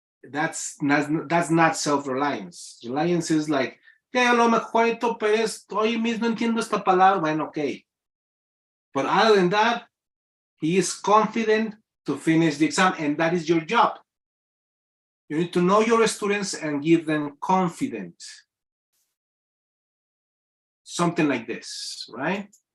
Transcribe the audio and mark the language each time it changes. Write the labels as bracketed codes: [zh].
[en] That's not self-reliance. Reliance is like, [es] que a lo mejor Pérez, hoy mismo entiendo esta palabra, bueno, okay. [en] But other than that, he is confident to finish the exam, and that is your job. You need to know your students and give them confidence. Something like this, right?